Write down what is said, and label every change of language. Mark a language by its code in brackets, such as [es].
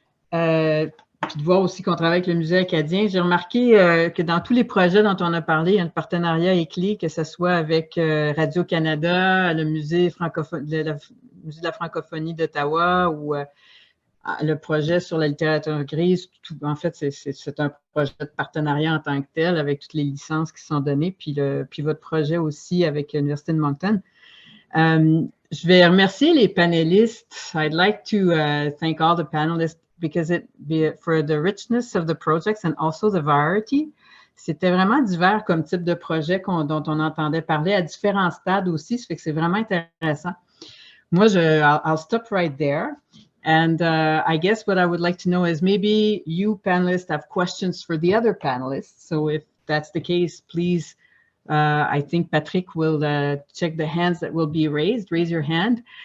[fr] Puis de voir aussi qu'on travaille avec le Musée acadien. J'ai remarqué que dans tous les projets dont on a parlé, il y a un partenariat clé, que ce soit avec Radio-Canada, le Musée de la francophonie d'Ottawa ou le projet sur la littérature grise. En fait, c'est un projet de partenariat en tant que tel avec toutes les licences qui sont données, puis votre projet aussi avec l'Université de Moncton. Je vais remercier les panélistes. [en] I'd like to thank all the panelists for the richness of the projects and also the variety. [fr] C'était vraiment divers comme type de projet dont on entendait parler à différents stades aussi. Ça fait que c'est vraiment intéressant. Moi, [en] I'll stop right there. And I guess what I would like to know is maybe you panelists have questions for the other panelists. So if that's the case, please, I think Patrick will check the hands that will be raised. Raise your hand.